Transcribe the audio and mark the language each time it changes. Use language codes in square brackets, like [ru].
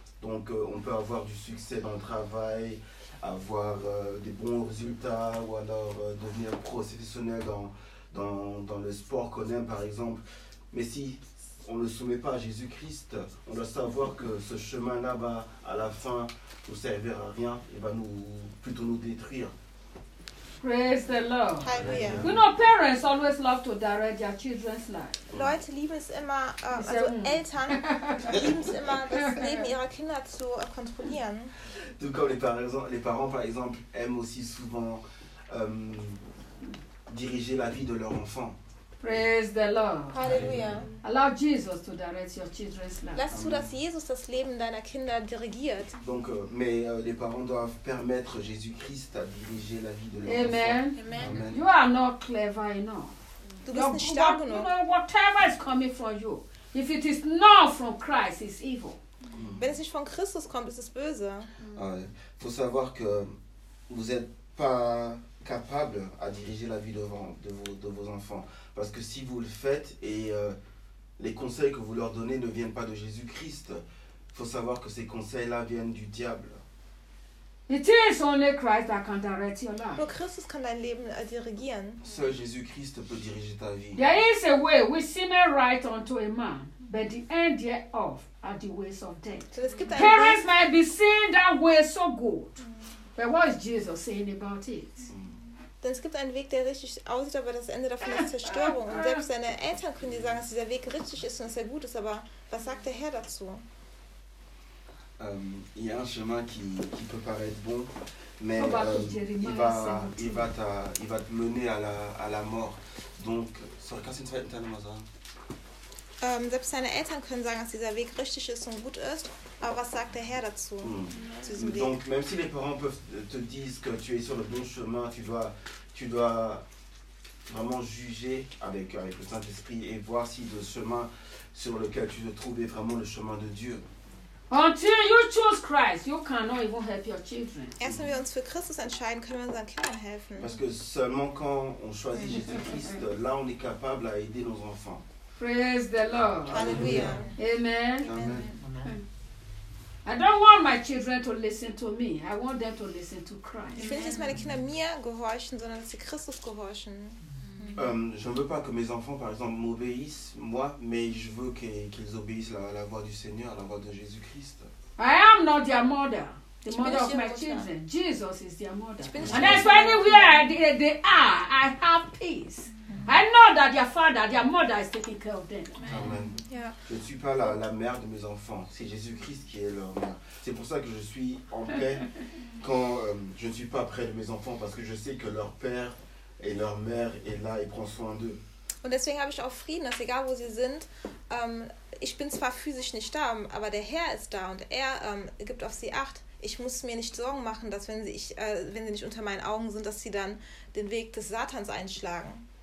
[fr] Donc on peut avoir du succès dans le travail, avoir des bons résultats ou alors devenir professionnel dans le sport qu'on aime par exemple. Mais si on ne le soumet pas à Jésus-Christ, on doit savoir que ce chemin-là va à la fin nous servir à rien et va plutôt nous détruire. [en] Praise the Lord. Hallelujah. You know, parents always love to direct their children's life. [de] Leute lieben es immer, Eltern lieben es immer, das Leben ihrer Kinder zu kontrollieren. [fr] Tout comme les parents, par exemple, aiment aussi souvent diriger la vie de leur enfant. [en] Praise the Lord. Hallelujah. Allow Jesus to direct your children's life. [de] Lass zu, dass Jesus das Leben deiner Kinder dirigiert. [fr] Donc, mais les parents doivent permettre Jésus-Christ à diriger la vie de leur enfant. Amen. [en] Amen. You are not clever enough. [de] Du bist nicht stark genug. [en] You know, whatever is coming from you, if it is not from Christ, it's evil. [de] Wenn es nicht von Christus kommt, ist es böse. [fr] Faut savoir que vous êtes pas capable à diriger la vie de vos enfants. Parce que si vous le faites et les conseils que vous leur donnez ne viennent pas de Jésus-Christ, il faut savoir que ces conseils-là viennent du diable. [en] It is only Christ that can direct your life. [de] Nur Christus kann dein Leben dirigieren. [fr] Seul Jésus-Christ peut diriger ta vie. [en] There is a way which seems right unto a man, but the end thereof are the ways of death. Parents might be seeing that way so good, but what is Jesus saying about it? [de] Denn es gibt einen Weg, der richtig aussieht, aber das Ende davon ist Zerstörung. Und selbst seine Eltern können dir sagen, dass dieser Weg richtig ist und dass er gut ist. Aber was sagt der Herr dazu? [fr] Il y a un chemin qui peut paraître bon, mais il va te mener à la mort. [de] Donc, sorry, kannst du den zweiten Teil nochmal sagen? Selbst seine Eltern können sagen, dass dieser Weg richtig ist und gut ist, aber was sagt der Herr dazu? Mm. [fr] Donc, même si les parents peuvent te dire que tu es sur le bon chemin, tu dois vraiment juger avec le Saint-Esprit et voir si le chemin sur lequel tu te trouves est vraiment le chemin de Dieu. [en] Until you choose Christ, you cannot even help your children. [de] Erst wenn wir uns für Christus entscheiden, können wir unseren Kindern helfen. [fr] Parce que seulement quand on choisit Jésus-Christ, là on est capable à aider nos enfants. [en] Praise the Lord. Hallelujah. Amen. I don't want my children to listen to me. I want them to listen to Christ. [de] Ich will nicht, dass meine Kinder mir gehorchen, sondern dass sie Christus gehorchen. [fr] Je ne veux pas que mes enfants, par exemple, m'obéissent, moi, mais je veux qu'ils obéissent à la voix du Seigneur, à la voix de Jésus-Christ. [en] I am not their mother, the mother of my children. Jesus is their mother. And that's why anywhere they are, I have peace. I know that their father, their mother is taking care of them. Amen. [fr] Je ne suis pas la mère de mes enfants, c'est Jésus-Christ qui est leur mère. C'est pour ça que je suis en paix quand je ne suis pas près de mes enfants, parce que je sais que leur père... Et leur mère est là et prend soin d'eux. [de] Und deswegen habe ich auch Frieden, dass egal wo sie sind, ich bin zwar physisch nicht da, aber der Herr ist da und er gibt auf sie Acht. Ich muss mir nicht Sorgen machen, dass wenn sie nicht unter meinen Augen sind, dass sie dann den Weg des Satans einschlagen.